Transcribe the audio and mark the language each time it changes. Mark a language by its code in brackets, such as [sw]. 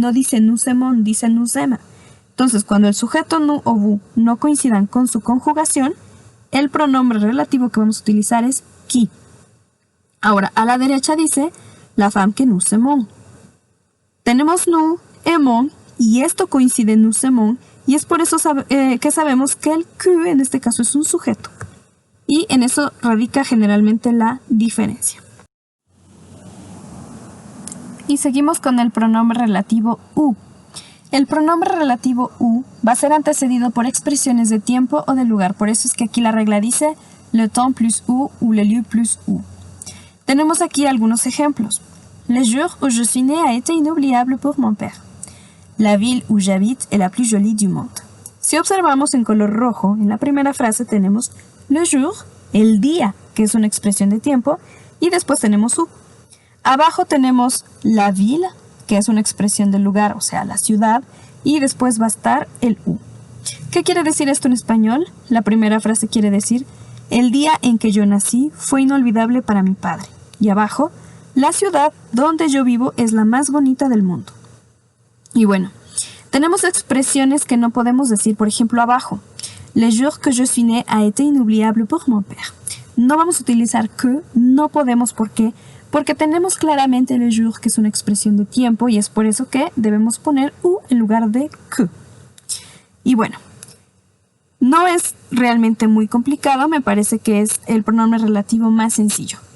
[es] No dice nous aimons, dice nous aime. Entonces, cuando el sujeto nous o vous no coincidan con su conjugación, el pronombre relativo que vamos a utilizar es qui. Ahora, a la derecha dice la femme que nous aimons. Tenemos nous, aimons, y esto coincide en nous aimons, y es por eso que sabemos que el que en este caso es un sujeto. Y en eso radica generalmente la diferencia. Y seguimos con el pronombre relativo u. El pronombre relativo u va a ser antecedido por expresiones de tiempo o de lugar. Por eso es que aquí la regla dice le temps plus u ou le lieu plus u. Tenemos aquí algunos ejemplos. [fr] Le jour où je suis née a été inoubliable pour mon père. La ville où j'habite est la plus jolie du monde. [es] Si observamos en color rojo, en la primera frase tenemos le jour, el día, que es una expresión de tiempo, y después tenemos u. Abajo tenemos la ville, que es una expresión del lugar, o sea, la ciudad, y después va a estar el u. ¿Qué quiere decir esto en español? La primera frase quiere decir el día en que yo nací fue inolvidable para mi padre. Y abajo, la ciudad donde yo vivo es la más bonita del mundo. Y bueno, tenemos expresiones que no podemos decir, por ejemplo, abajo. [fr] Le jour que je suis né a été inoubliable pour mon père. [es] No vamos a utilizar que, no podemos, ¿por qué? Porque tenemos claramente le jour, que es una expresión de tiempo, y es por eso que debemos poner u en lugar de que. Y bueno, no es realmente muy complicado, me parece que es el pronombre relativo más sencillo.